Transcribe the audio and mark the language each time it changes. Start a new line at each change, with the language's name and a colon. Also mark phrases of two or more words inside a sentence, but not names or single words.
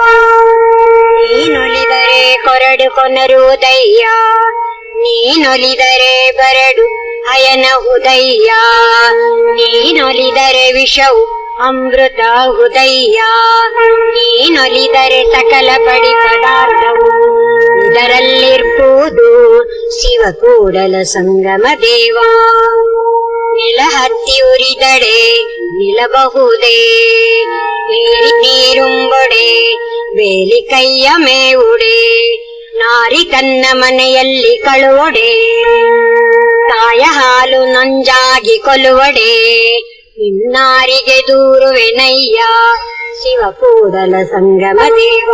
Kannada: ನೀನೊಲಿದರೆ ಕೊರಡು ಕೊನರುವುದಯ್ಯ, ನೀನೊಲಿದರೆ ಬರಡು ಅಯನ ಉದಯ್ಯ, ನೀನೊಲಿದರೆ ವಿಷವು ಅಮೃತ ಉದಯ್ಯ, ನೀನೊಲಿದರೆ ಸಕಲ ಬಡಿ ಪದಾರ್ಥವು ಇದರಲ್ಲಿರ್ಬೋದು ಶಿವ ಕೂಡಲ ಸಂಗಮ ದೇವ. ನೆಲ ಹತ್ತಿ ಉರಿದಡೆ ನಿಲ್ಲಬಹುದೇ, ನೀರುಂಬೊಡೆ ಬೇಲಿ ಕೈಯ ಮೇವುಡೆ, ನಾರಿ ತನ್ನ ಮನೆಯಲ್ಲಿ ಕಳುವೊಡೆ, ತಾಯ ಹಾಲು ನಂಜಾಗಿ ಕೊಲುವಡೆ, ಇನ್ನಾರಿಗೆ ದೂರುವೆನಯ್ಯ ಶಿವ ಕೂಡಲ ಸಂಗಮ ದೇವ.